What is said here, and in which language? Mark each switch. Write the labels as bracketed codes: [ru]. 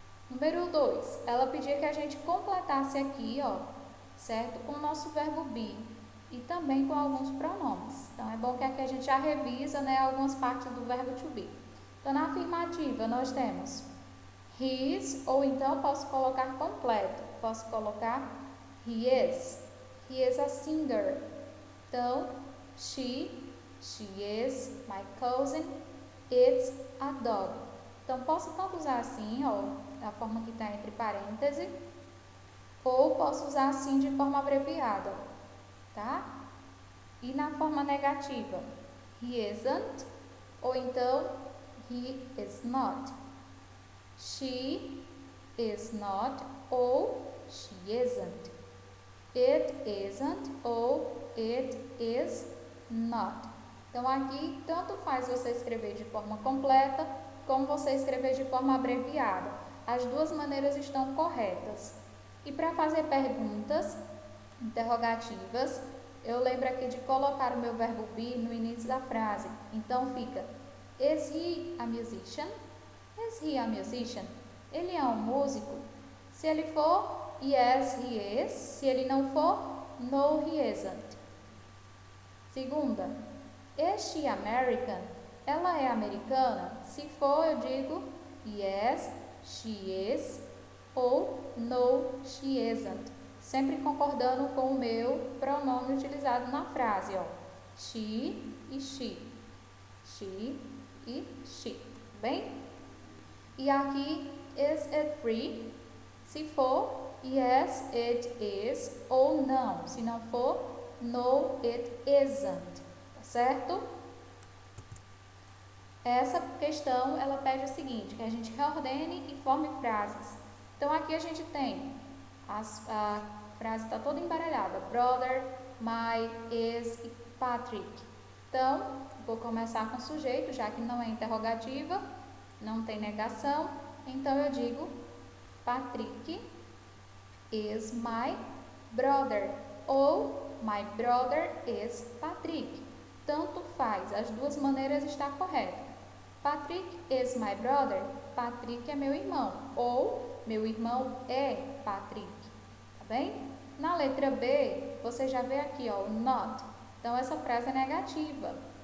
[pt] Número 2, ela pedia que a gente completasse aqui, ó, certo? Com o nosso verbo be e também com alguns pronomes. Então, é bom que aqui a gente já revisa, né, algumas partes do verbo to be. Então, na afirmativa, nós temos his, ou então posso colocar completo. Posso colocar [en] he is a singer. [pt] Então, [en] she is my cousin, it's a dog. [pt] Então, posso tanto usar assim, ó, da forma que está entre parênteses, ou posso usar assim de forma abreviada, tá? E na forma negativa, [en] he isn't, [pt] ou então, [en] he is not. She is not, [pt] ou [en] she isn't. It isn't, [pt] ou [en] it is not. [pt] Então, aqui, tanto faz você escrever de forma completa, como você escrever de forma abreviada. As duas maneiras estão corretas. E para fazer perguntas interrogativas, eu lembro aqui de colocar o meu verbo be no início da frase. Então fica, [en] is he a musician? Is he a musician? [pt] Ele é um músico? Se ele for, [en] yes, he is. [pt] Se ele não for, [en] no, he isn't. [pt] Segunda, [en] is she American? [pt] Ela é americana? Se for, eu digo [en] yes, she is, [pt] ou [en] no, she isn't. [pt] Sempre concordando com o meu pronome utilizado na frase, ó. [en] She e she. She e she. Bem? [pt] E aqui, [en] is it free? [pt] Se for, [en] yes, it is, [pt] ou não. Se não for, [en] no, it isn't. [pt] Tá certo? Essa questão, ela pede o seguinte, que a gente reordene e forme frases. Então, aqui a gente tem, a frase está toda embaralhada, [en] brother, my, is [pt] e Patrick. Então, vou começar com o sujeito, já que não é interrogativa, não tem negação. Então, eu digo, [en] Patrick is my brother, [pt] ou [en] my brother is Patrick. [pt] Tanto faz, as duas maneiras estão corretas. [en] Patrick is my brother, [pt] Patrick é meu irmão, ou meu irmão é Patrick, tá bem? Na letra B, você já vê aqui, ó, o not. Então, essa frase é negativa.